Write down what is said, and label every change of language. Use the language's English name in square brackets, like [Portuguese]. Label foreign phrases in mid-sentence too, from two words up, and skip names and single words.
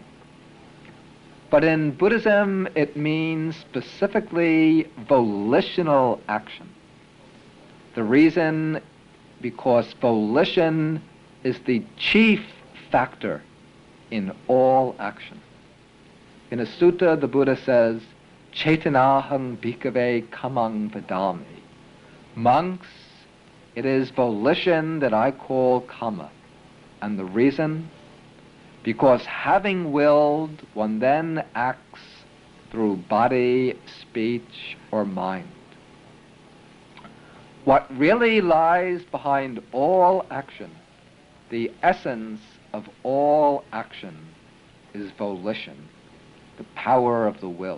[English] But in Buddhism, it means specifically volitional action. The reason, because volition is the chief factor in all action. In a sutta, the Buddha says, [Pali] Chetanahang bhikkhave kamang vadami. [English] Monks, it is volition that I call kamma. And the reason? Because having willed, one then acts through body, speech, or mind. What really lies behind all action, the essence of all action, is volition, the power of the will.